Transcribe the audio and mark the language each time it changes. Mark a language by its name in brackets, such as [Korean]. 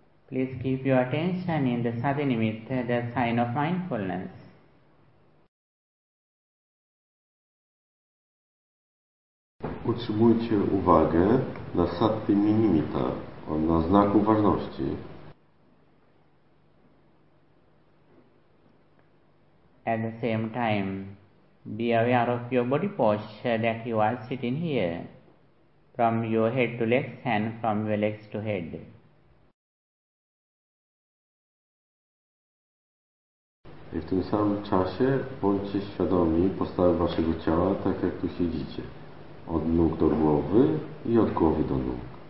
[English] Please keep your attention in the sati nimitta, the sign of mindfulness. [Polish] Utrzymujcie uwagę na sati nimitta, na znak uważności. [English] At the same time, be aware of your body posture that you are sitting here, from your head to legs and from your legs to head. [Polish] I w tym samym czasie bądźcie świadomi postawy waszego ciała, tak jak tu siedzicie. Od nóg do głowy i od głowy do nóg.